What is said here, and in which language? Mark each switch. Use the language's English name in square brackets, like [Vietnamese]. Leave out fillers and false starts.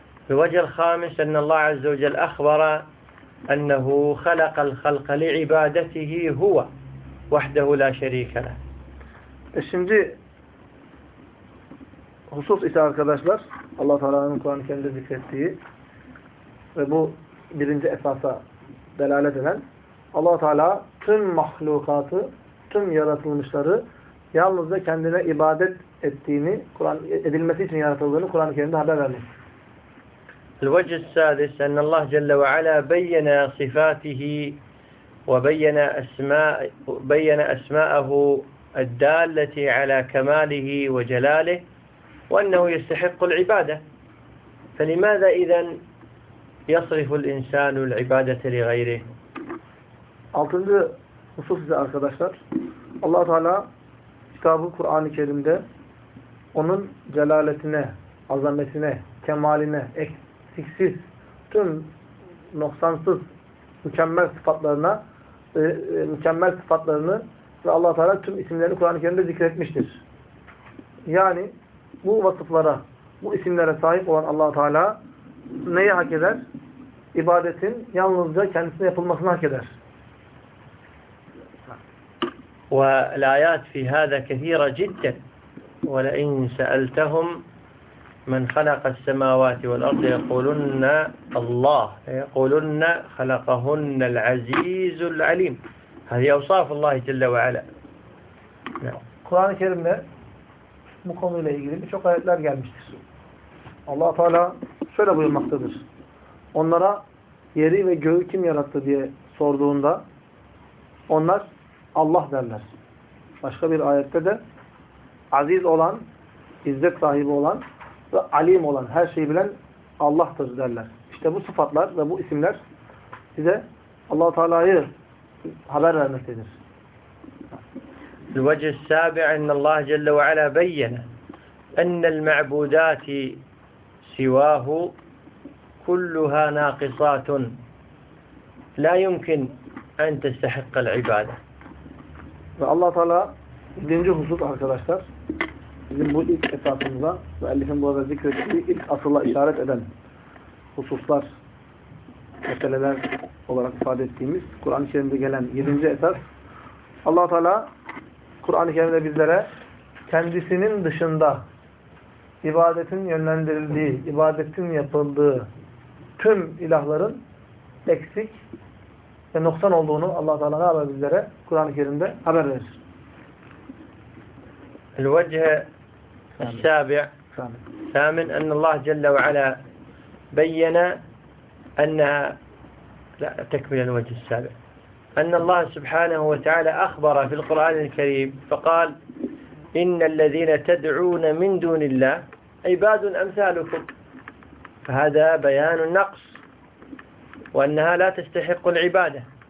[Arabic] الوجه الخامس أن الله عز وجل أخبر أنه خلق الخلق لعبادته هو وحده لا شريك له. [Turkish] Şimdi husus ise arkadaşlar, Allah Teala'nın Kur'an-ı Kerim'de zikrettiği ve bu birinci esasa delalet eden, Allah Teala tüm mahlukatı, tüm yaratılmışları yalnızca kendine ibadet ettiğini, Kur'an edilmesi için yaratıldığını Kur'an-ı Kerim'de haber vermiş. [Arabic] الوجه السادس أن الله جل وعلا بين صفاته وبين أسماء بين أسماءه الدالة على كماله وجلاله وأنه يستحق العبادة، فلماذا إذن يصرف الإنسان العبادة لغيره؟ [Turkish] Altıncı husus ise arkadaşlar, Allah Teala kitabı Kur'an-ı Kerim'de onun celaletine, azametine, kemaline, eksiksiz, tüm noksansız, mükemmel sıfatlarına mükemmel sıfatlarını ve Allah Teala tüm isimlerini Kur'an-ı Kerim'de zikretmiştir. Yani bu vasıflara, bu isimlere sahip olan Allah Teala neyi hak eder? İbadetin yalnızca kendisine yapılmasını hak eder. [Arabic] والآيات في هذا كثيرة جدا، ولئن سألتهم من خلق السماوات والأرض يقولن الله، يقولن خلقهن العزيز العليم. هذه أوصاف الله جل وعلا. [Turkish] القرآن الكريم bu konuyla ilgili birçok ayetler gelmiştir. Allah Teala şöyle buyurmaktadır. Onlara yeri ve göğü kim yarattı diye sorduğunda onlar Allah derler. Başka bir ayette de aziz olan, izzet sahibi olan ve alim olan, her şeyi bilen Allah'tır derler. İşte bu sıfatlar ve bu isimler bize Allah-u Teala'yı haber vermektedir. [Arabic] الوجه السابع أن الله جل وعلا بين أن المعبودات سواه كلها ناقصات لا يمكن أن تستحق العبادة. [Turkish] Ve Allah Teala 7. husus arkadaşlar, bizim bu ilk esasımıza ve müellifin burada zikrettiği ilk asıla işaret eden hususlar, meseleler olarak ifade ettiğimiz Kur'an-ı Kerim'de gelen 7. esas, Allah Teala Kur'an-ı Kerim'de bizlere kendisinin dışında ibadetin yönlendirildiği, ibadetin yapıldığı tüm ilahların eksik ve noksan olduğunu Allah Teala ne yapar bizlere Kur'an-ı Kerim'de haber verir. [Arabic] الوجه السابع ثامن أن الله جل وعلا بين أنها لا تكمل الوجه السابع أن الله سبحانه وتعالى أخبر في القرآن الكريم فقال إن الذين تدعون من دون الله عباد أمثالكم، فهذا بيان النقص وأنها لا تستحق العبادة.